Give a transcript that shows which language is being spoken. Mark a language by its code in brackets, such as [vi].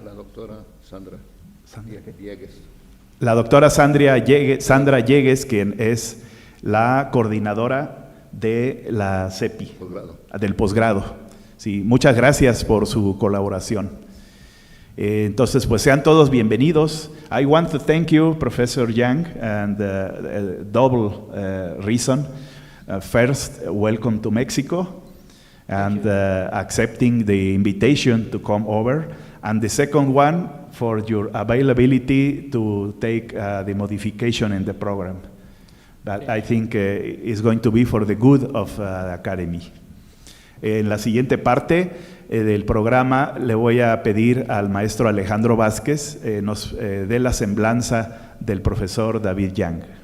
[es] la doctora Sandra Llegues. La doctora Sandra Llegues, quien es la coordinadora de la CEPI, del posgrado. Sí, muchas gracias por su colaboración. Entonces, pues sean todos bienvenidos. [en] I want to thank you, Professor Young, and double reason. First, welcome to Mexico, and accepting the invitation to come over. And the second one, for your availability to take the modification in the program. That I think is going to be for the good of the Academy. [es] En la siguiente parte del programa le voy a pedir al maestro Alejandro Vázquez nos dé la semblanza del profesor David Young.